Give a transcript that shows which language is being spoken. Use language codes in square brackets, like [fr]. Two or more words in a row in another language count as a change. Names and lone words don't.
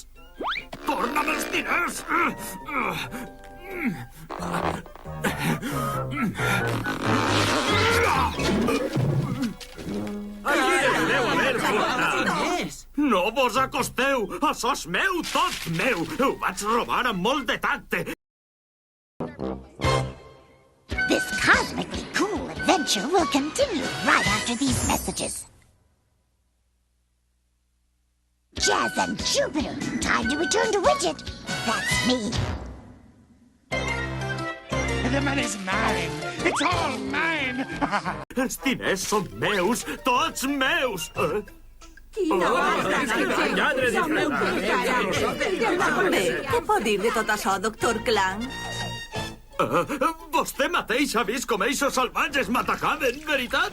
[ca] Torna'm els diners! No vos acosteu! Això és meu, tot meu! Ho vaig robar amb molt de tacte! [en] This cosmically cool adventure will continue right after these messages. Jazz and Jupiter, time to return to Widget. That's me. The money's mine. It's all mine. [ca] Els diners són meus, tots meus! Què pot dir de tot això, doctor Clank? Vostè mateix ha vist com eixos salvatges m'atacaven, veritat?